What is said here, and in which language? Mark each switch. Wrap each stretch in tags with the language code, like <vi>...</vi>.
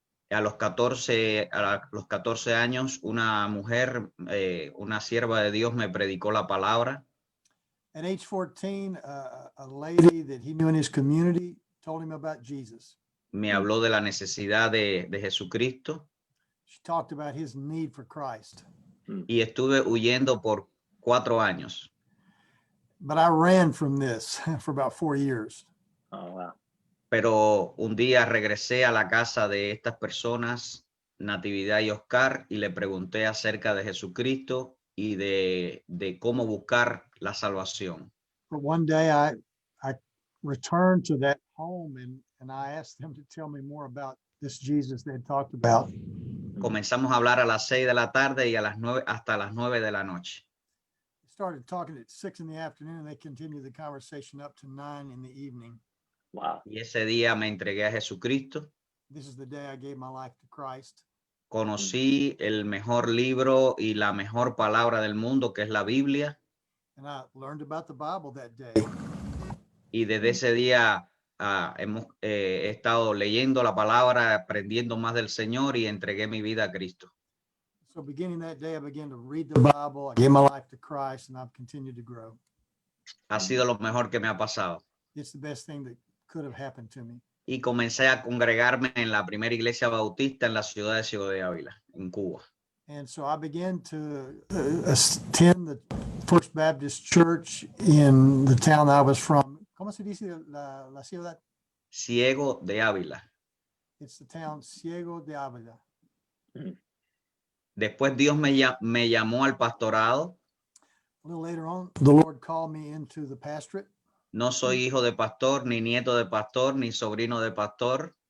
<es>A los 14 años, una mujer, una sierva de Dios me predicó la palabra.</es> <en>At age 14, a lady that he knew in his community told him about Jesus.</en> <es>Me habló de la necesidad de Jesucristo</es> <en>She talked about his need for Christ.</en> <es>y estuve huyendo por 4 años.</es> <en>But I ran from this for about 4 years. Oh, wow.</en> <es>Pero un día regresé a la casa de estas personas, Natividad y Oscar, y le pregunté acerca de Jesucristo y de cómo buscar la salvación.</es> <en>But one day I returned to that home and I asked them to tell me more about this Jesus they had talked about.</en> <es>Comenzamos a hablar a las 6 de la tarde y a las 9 hasta las 9 de la noche.</es> <en>We started talking at 6 in the afternoon and they continued the conversation up to 9 in the evening. Wow.</en> <es>Y ese día me entregué a Jesucristo.</es> <en>This is the day I gave my life to Christ.</en> <es>Conocí el mejor libro y la mejor palabra del mundo, que es la Biblia.</es> <en>And I learned about the Bible that day.</en> <es>Y desde ese día he estado leyendo la palabra, aprendiendo más del Señor y entregué mi vida a Cristo.</es> <en>So beginning that day, I began to read the Bible. I gave my life to Christ and I've continued to grow.</en> <es>Ha sido lo mejor que me ha pasado.</es> <en>It's the best thing that could have happened to me.</en> <es>Y comencé a congregarme en la primera iglesia bautista en la ciudad de Ciego de Ávila, en Cuba.</es> <en>And so I began to attend the First Baptist Church in the town I was from.</en> <es>¿Cómo se dice la ciudad? Ciego de Ávila.</es> <en>It's the town Ciego de Ávila.</en> <es>Después Dios me llamó al pastorado.</es> <en>A little later on, the Lord called me into the pastorate.</en> <es>No soy hijo de pastor, ni nieto de pastor, ni sobrino de pastor.</es>